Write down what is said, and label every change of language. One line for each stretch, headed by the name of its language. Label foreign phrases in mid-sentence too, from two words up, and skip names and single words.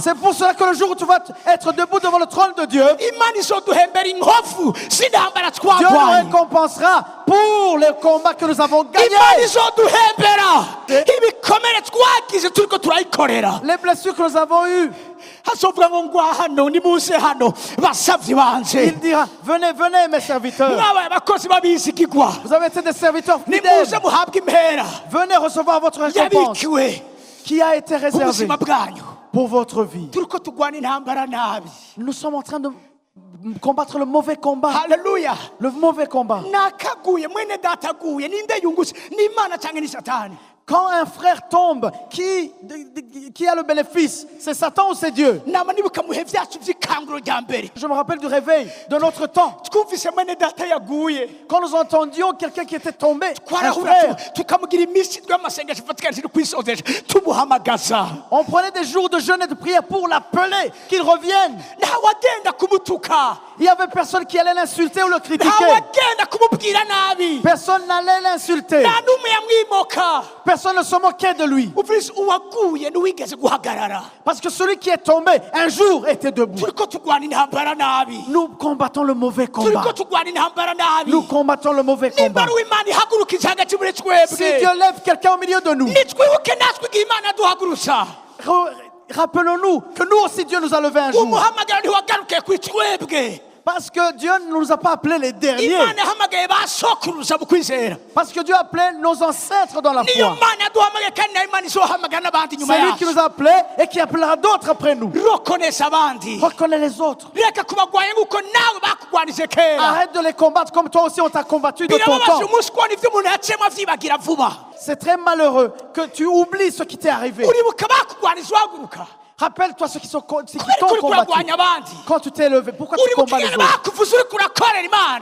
French: C'est pour cela que le jour où tu vas être debout devant le trône de Dieu,
Rundi: imana izoduhembera inkovu z'intambara
French: Dieu nous
Rundi: twagwanye
French: récompensera pour les combats que nous avons
Rundi: imana
French: gagnés.
Rundi: izoduhembera ibikomere twagize turiko turayikorera
French: Les blessures que nous avons eues.
Rundi: hazovuga ngo ngwa hano nimuze hano basavyi banje
French: Il dira, venez, venez mes serviteurs.
Rundi: mwabaye abakozi babizigigwa
French: Vous avez été des serviteurs
Rundi: nimuze
French: fidèles.
Rundi: muhabwe impera
French: Venez recevoir votre récompense
Rundi: yabikiwe
French: qui a été
Rundi: ku
French: réservée
Rundi: buzima bwanyu
French: pour votre vie.
Rundi: turiko tugwana intambara nabi
French: Nous sommes en train de combattre le mauvais combat.
Rundi: haleluya
French: Le mauvais combat.
Rundi: nakaguye mwene data aguye ninde yungutse ni imana cyangwa ni satani
French: Quand un frère tombe, qui a le bénéfice? C'est Satan ou c'est Dieu?
Rundi: nama nibuka muhe vyacu vy'ikanguro rya mbere
French: Je me rappelle du réveil de notre temps.
Rundi: twumvise mwene data yaguye
French: Quand nous entendions quelqu'un qui était tombé, un
Rundi: twarahura
French: frère,
Rundi: tukamugira iminsi y'amasengesho ifatikanyije no kwisozesha tumuhamagaza
French: on prenait des jours de jeûne et de prière pour l'appeler, qu'il revienne.
Rundi: ntawe agenda kumutuka
French: Il n'y avait personne qui allait l'insulter ou le critiquer.
Rundi: ntawagenda kumubwira nabi
French: Personne n'allait l'insulter.
Rundi: nta n'umwe yamwimoka
French: Personne ne se moquait de lui.
Rundi: ufise uwaguye ntiwigeze guhagarara
French: Parce que celui qui est tombé, un jour, était debout.
Rundi: turiko turwana intambara nabi
French: Nous combattons le mauvais combat.
Rundi: turiko turwana intambara nabi
French: Nous combattons le mauvais
Rundi: nimba
French: combat.
Rundi: ari uw'imana ihagurukije hagati muri
French: Si
Rundi: twebwe
French: Dieu lève quelqu'un au milieu de nous,
Rundi: nitwibuke natwe igihe imana duhagurutsa
French: rappelons-nous que nous aussi Dieu nous a levé un jour.
Rundi: umuhamagaro ntiwagarukiye kuri twebwe
French: Parce que Dieu ne nous a pas appelés les derniers.
Rundi: imana yahamagaye ba sokuruza mu kwizera
French: Parce que Dieu a appelé nos ancêtres dans la
Rundi: niyo
French: foi.
Rundi: mana yaduhamagaye kandi nayo imana izohamagara n'abandi nyuma
French: C'est lui qui
Rundi: yacu
French: nous a appelés et qui appellera d'autres après nous.
Rundi: rokonesa abandi
French: Reconnais les autres.
Rundi: reka kubagwanya nk'uko nawe bakugwanije kera
French: Arrête de les combattre comme toi aussi on t'a combattu de ton
Rundi: birababaje
French: temps.
Rundi: umunsi kubona ibyo umuntu yaciyemo avyibagira vuba
French: C'est très malheureux que tu oublies ce qui t'est arrivé.
Rundi: uribuka bakugwanije uhaguruka
French: Rappelle-toi ceux qui t'ont
Rundi: kubera uri
French: combattu.
Rundi: kuragwanya abandi
French: Quand tu t'es levé, pourquoi tu
Rundi: uribuka
French: combats les
Rundi: ingene
French: autres?
Rundi: bakuvuze uri kurakorera imana